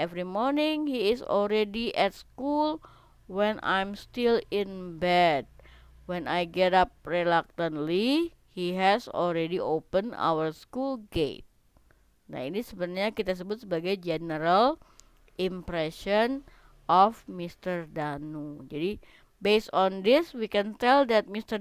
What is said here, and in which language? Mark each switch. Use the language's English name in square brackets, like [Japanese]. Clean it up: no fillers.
[English] Every morning he is already at school when I'm still in bed. When I get up reluctantly, he has already opened our school gate. [Indonesian] Nah, ini sebenarnya kita sebut sebagai [English] general impression of [Indonesian] Mr. Danu. [English] Jadi, based on this, we can tell that Mr.